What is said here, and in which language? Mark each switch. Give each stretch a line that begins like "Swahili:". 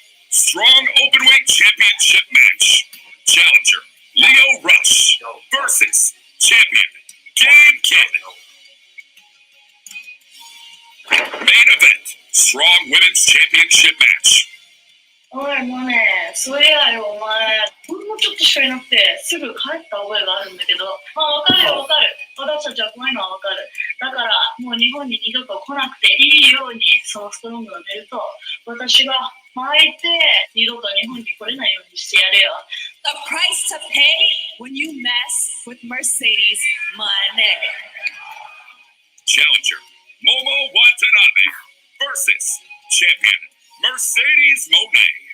English: Strong Openweight Championship match. Challenger, Leo Rush versus champion, Gabe Kidd. Main event, Strong Women's Championship match.
Japanese: おい、もうね、そういやよ、お前、ほんのちょっとしかいなくて、すぐ帰った覚えがあるんだけど、まあ、わかるよ、わかる。私たちは怖いのはわかる。だから、もう日本に二度と来なくていいように、そのストロングのベルトを私が巻いて、二度と日本に来れないようにしてやるよ。
English: The price to pay when you mess with Mercedes money. Challenger, Momo Watanabe versus champion, Mercedes Moné.